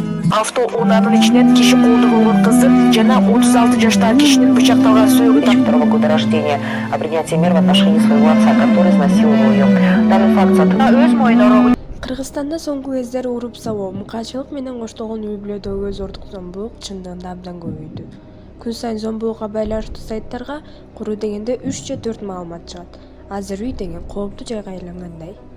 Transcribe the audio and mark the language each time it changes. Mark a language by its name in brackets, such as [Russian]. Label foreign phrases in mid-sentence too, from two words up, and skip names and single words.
[Kyrgyz] Автоунаанын ичинен киши колдо болгон кызы жана 36 жаштагы кишинин бычакталган сүйөгү таптырылган. [Russian] Года рождения о принятии мер в отношении своего отца, который изнасиловал ее. Данный факт [Kyrgyz] өз мойнуна. Кыргызстанда соңку кездери уруп сабоо, мукачылык менен коштолгон үй-бүлөдөгү зордук зомбулук чындыгында абдан көбөйдү. Күн сайын зомбулукка байланыштуу сайттарга куру дегенде 3 же 4 маалымат чыгат. Азыр үй деген кооптуу жайга айлангандай.